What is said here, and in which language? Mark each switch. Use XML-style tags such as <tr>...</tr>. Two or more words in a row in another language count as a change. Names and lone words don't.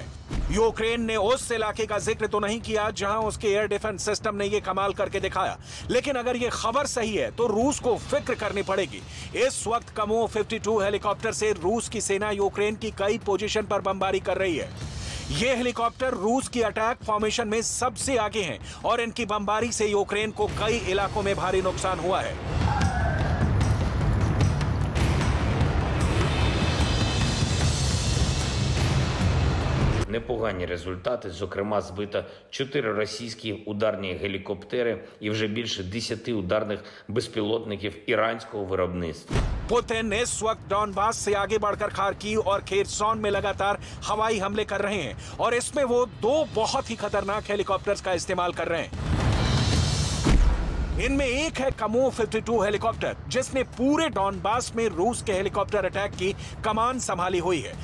<hi>यूक्रेन ने उस इलाके का जिक्र तो नहीं किया जहां उसके</hi> <en>air defense system</en> <hi>ने यह कमाल करके दिखाया, लेकिन अगर यह खबर सही है तो रूस को फिक्र करनी पड़ेगी। इस वक्त कमो 52 हेलीकॉप्टर से रूस की सेना यूक्रेन की कई पोजीशन पर बमबारी कर रही है। ये हेलीकॉप्टर रूस की</hi> <en>attack formation</en> <hi>में सबसे आगे हैं और इनकी बमबारी से यूक्रेन को कई इलाकों में भारी नुकसान हुआ है।</hi> <uk>Непогані результати, зокрема збито 4 російські ударні гелікоптери і вже більше 10 ударних безпілотників іранського виробництва.</uk> <hi>पुतिन इस वक्त डॉनबास से आगे बढ़कर खार्किव और खेरसॉन में लगातार हवाई हमले कर रहे हैं और इसमें वो 2 बहुत ही खतरनाक हेलीकॉप्टर्स का इस्तेमाल कर रहे हैं। इनमें एक है कमो 52 हेलीकॉप्टर, जिसने पूरे डॉनबास में रूस के</hi> <en>helicopter attack</en> <hi>की कमान संभाली हुई है।</hi>